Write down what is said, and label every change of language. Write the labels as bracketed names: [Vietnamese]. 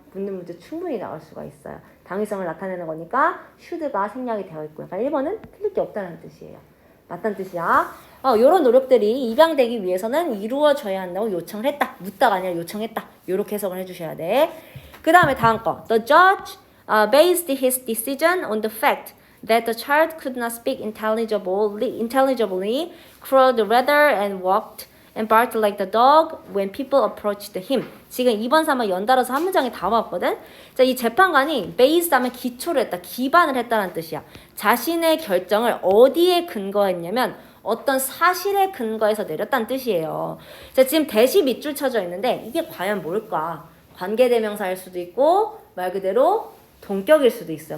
[Korean] 묻는 문제 충분히 나올 수가 있어요. 당위성을 나타내는 거니까 should가 생략이 되어 있고요. 그러니까 1번은 틀릴 게 없다는 뜻이에요. 맞다는 뜻이야. 이런 노력들이 입양되기 위해서는 이루어져야 한다고 요청을 했다. 묻다가 아니라 요청했다. 이렇게 해석을 해주셔야 돼. 그 다음에 다음 거. [English] The judge based his decision on the fact that the child could not speak intelligibly, crowed rather and walked and barked like the dog when people approached him. [Korean] 지금 2번, 3번 연달아서 한 문장이 다 왔거든. 자, 이 재판관이 based 하면 기초를 했다, 기반을 했다는 뜻이야. 자신의 결정을 어디에 근거했냐면 어떤 사실에 근거해서 내렸다는 뜻이에요. 자, 지금 대시 밑줄 쳐져 있는데 이게 과연 뭘까? 관계대명사일 수도 있고 말 그대로 동격일 수도 있어요.